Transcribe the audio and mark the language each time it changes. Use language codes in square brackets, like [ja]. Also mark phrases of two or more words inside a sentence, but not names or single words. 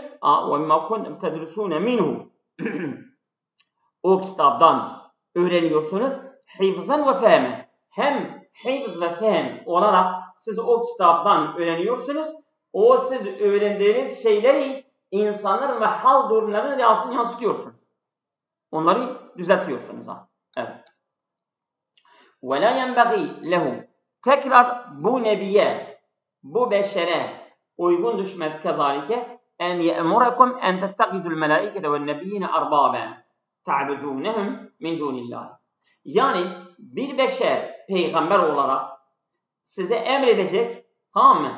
[ar] وبما كنتم تدرسون منه. [tr] O kitaptan öğreniyorsunuz. [ar] حفظا وفهما. [tr] Hem hifz ve fehm olarak siz o kitaptan öğreniyorsunuz. O siz öğrendiğiniz şeyleri insanların ve hal durumlarına yansıtıyorsunuz. Onları düzeltiyorsunuz. Evet. [ar] وَلَا يَنْبَغِي لَهُمْ. [tr] Tekrar bu nebiye, bu beşere uygun düşmez [ar] كذلك أن يأمركم أن تتخذوا الملائكة والنبيين أربابا تعبدونهم من دون الله. [tr] Yani bir beşer peygamber olarak size emredecek, tamam mı?